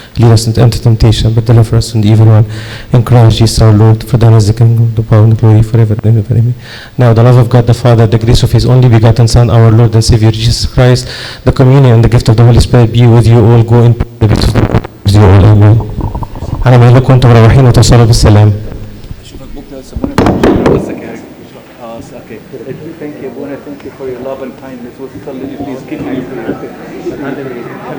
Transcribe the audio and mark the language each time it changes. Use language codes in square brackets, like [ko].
[en] Lead us not into temptation, but deliver us from the evil one. In Christ Jesus our Lord, for thine is the kingdom, the power, and the glory forever and ever. Amen. Now the love of God the Father, the grace of his only begotten Son, our Lord and Savior Jesus Christ, the communion and the gift of the Holy Spirit be with you all. Go in the peace of the Lord with you all. Amen. [ar] على ما لكم وانتم مروحين وتوصلوا بالسلام. [en] Okay. Thank you, Abuna. Thank you for your love and kindness. Please keep me in prayer.